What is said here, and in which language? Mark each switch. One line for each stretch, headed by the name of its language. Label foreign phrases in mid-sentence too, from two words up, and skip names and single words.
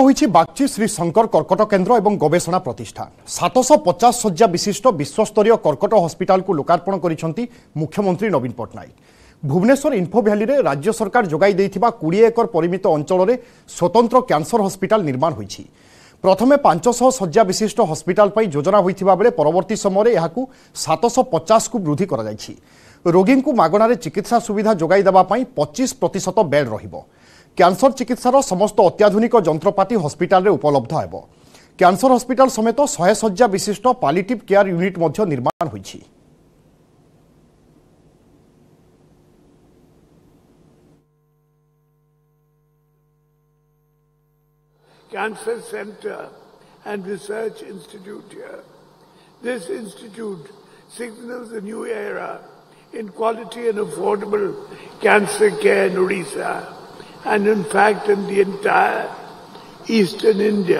Odia: ହେଉଛି ବାଗଚୀ ଶ୍ରୀ ଶଙ୍କର କର୍କଟ କେନ୍ଦ୍ର ଏବଂ ଗବେଷଣା ପ୍ରତିଷ୍ଠାନ 750 ଶଯ୍ୟା ବିଶିଷ୍ଟ ବିଶ୍ୱସ୍ତରୀୟ କର୍କଟ ହସ୍ପିଟାଲ କୁ ଲୋକାର୍ପଣ କରିଛନ୍ତି ମୁଖ୍ୟମନ୍ତ୍ରୀ ନବୀନ ପଟ୍ଟନାୟକ। ଭୁବନେଶ୍ୱର ଇନ୍ଫୋ ଭ୍ୟାଲି ରେ ରାଜ୍ୟ ସରକାର ଯୋଗାଇ ଦେଇଥିବା 20 ଏକର ପରିମିତ ଅଞ୍ଚଳ ରେ ସ୍ୱତନ୍ତ୍ର କ୍ୟାନସର ହସ୍ପିଟାଲ ନିର୍ମାଣ ହେଉଛି। ପ୍ରଥମେ 500 ଶଯ୍ୟା ବିଶିଷ୍ଟ ହସ୍ପିଟାଲ ପାଇଁ ଯୋଜନା ହୋଇଥିବା ବେଳେ ପରବର୍ତ୍ତୀ ସମୟ ଏହାକୁ 750 କୁ ବୃଦ୍ଧି କରା ଯାଇଛି। ରୋଗୀ କୁ ମାଗଣାରେ ଚିକିତ୍ସା ସୁବିଧା ଯୋଗାଇ ଦେବା ପାଇଁ 25% ବେଡ ରହିବ। କ୍ୟାନସର ଚିକିତ୍ସାର ସମସ୍ତ ଅତ୍ୟାଧୁନିକ ଯନ୍ତ୍ରପାତି ହସ୍ପିଟାଲ ରେ ଉପଲବ୍ଧ ହେବ। କ୍ୟାନସର ହସ୍ପିଟାଲ ସମେତ 100 ଶଯ୍ୟା ବିଶିଷ୍ଟ
English: palliative care unit
Odia: ମଧ୍ୟ ନିର୍ମାଣ ହେଉଛି।
English: Cancer Center and Research Institute here. This institute signals a new era in quality and affordable cancer care in Odisha, and in fact in the entire eastern India.